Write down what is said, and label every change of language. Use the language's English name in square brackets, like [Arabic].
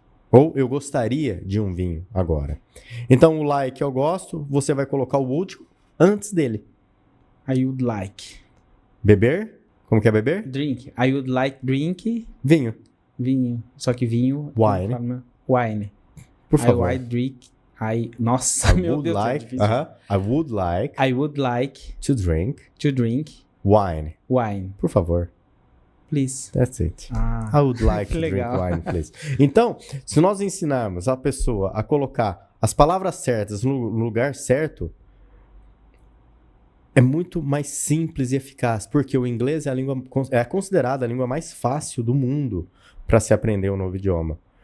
[Portuguese] Ou eu gostaria de um vinho agora. Então, o like eu gosto, você vai colocar o would antes dele. [English] I would like. [Portuguese] Beber? Como que é beber? [English] Drink. I would like drink. [Portuguese] Vinho. Só que vinho... Wine. Por favor. [English] I would drink... [Portuguese] Nossa, meu Deus, é difícil. [English] I would like to drink wine. Wine. [Portuguese] Por favor. [English] Please. That's it. I would like to drink wine, please. [Portuguese] Então, se nós ensinarmos a pessoa a colocar as palavras certas no lugar certo, é muito mais simples e eficaz, porque o inglês é considerada a língua mais fácil do mundo para se aprender um novo idioma.